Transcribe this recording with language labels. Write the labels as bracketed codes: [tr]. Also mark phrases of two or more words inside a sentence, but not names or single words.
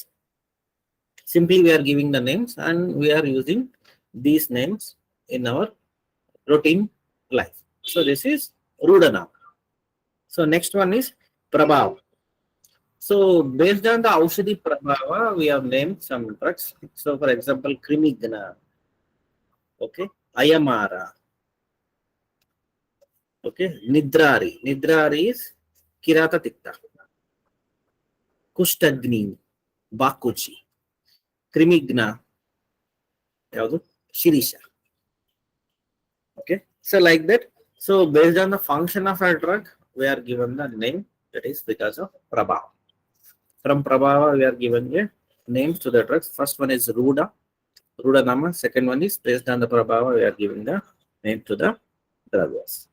[en] Simply, we are giving the names and we are using these names in our routine life. So this is Rudana. So next one is Prabhav. So based on the [sa] Aushadhi Prabhava, [en] we have named some drugs. So for example, Krimigna, okay, Ayamara, okay, Nidrari. Nidrari is Kirata Tikta, Kushtagni, Bakuchi, Krimigna, Shirisha. Okay, so like that. So based on the function of a drug, we are given the name, that is because of Prabhava. From Prabhava, we are given a names to the drugs. First one is Ruda, [sa] Ruda Nama. [en] Second one is based on the Prabhava, we are giving the name to the drugs.